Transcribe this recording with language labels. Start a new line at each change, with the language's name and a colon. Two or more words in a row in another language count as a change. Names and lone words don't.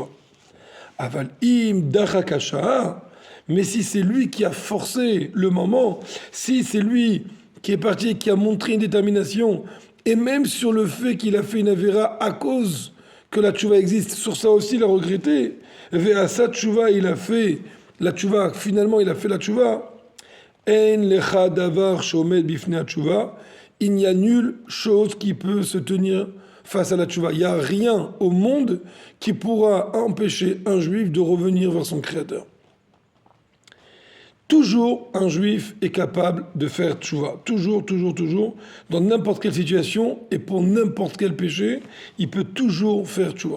Hebrew: אבל אם דחקה שעה,
French: mais si c'est lui qui a forcé le moment, si c'est lui qui est parti et qui a montré une détermination, et même sur le fait qu'il a fait une avéra à cause que la tchouva existe, sur ça aussi il a regretté. Vers sa tchouva, il a fait la tchouva, finalement il a fait la tchouva.
Hebrew: אין לך דבר שעומד בפני תשובה,
French: il n'y a nulle chose qui peut se tenir face à la tchouva. Il n'y a rien au monde qui pourra empêcher un juif de revenir vers son créateur. Toujours un juif est capable de faire tchouva. Toujours, toujours, toujours. Dans n'importe quelle situation et pour n'importe quel péché, il peut toujours faire tchouva.